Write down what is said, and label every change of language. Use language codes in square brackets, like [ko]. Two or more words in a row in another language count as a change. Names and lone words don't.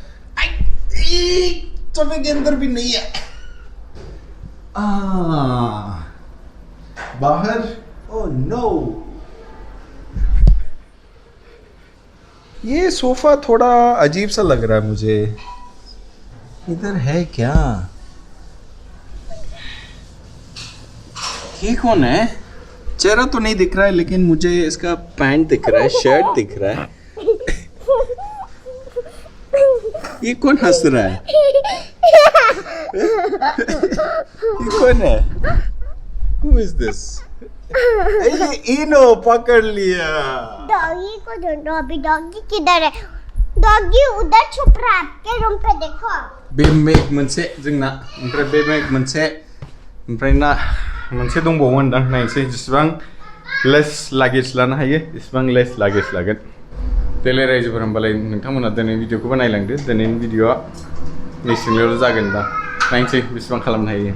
[hi] सोफे के अंदर भी नहीं है बाहर ओह नो ये सोफा थोड़ा अजीब सा लग रहा है मुझे इधर है क्या ये कौन है चेहरा तो नहीं दिख रहा है लेकिन मुझे इसका पैंट दिख रहा है शर्ट दिख रहा है ये कौन हंस रहा है ये कौन है [en] Who is this [hi] ये इनो पकड़ लिया डॉगी को ढूंढो अभी डॉगी किधर है डॉगी उधर छुप रहा है आपके रूम पे देखो [brx] बेमेक मोनसे जोंना ओमफ्राय बेमेक मोनसे ओमफ्राय ना मोनसे दंबावोमोन दां नायनोसै जेसेबां लेस लागेज लानो हायो एसेबां लेस लागेज लागोन देलाय रायजोफोर होमबालाय नोंथांमोना दिनै भिडिअखौबो नायलांदो दिनैनि भिडिअआ मेसेङाव जागोन दा नायनोसै बेसेबां खालामनो हायो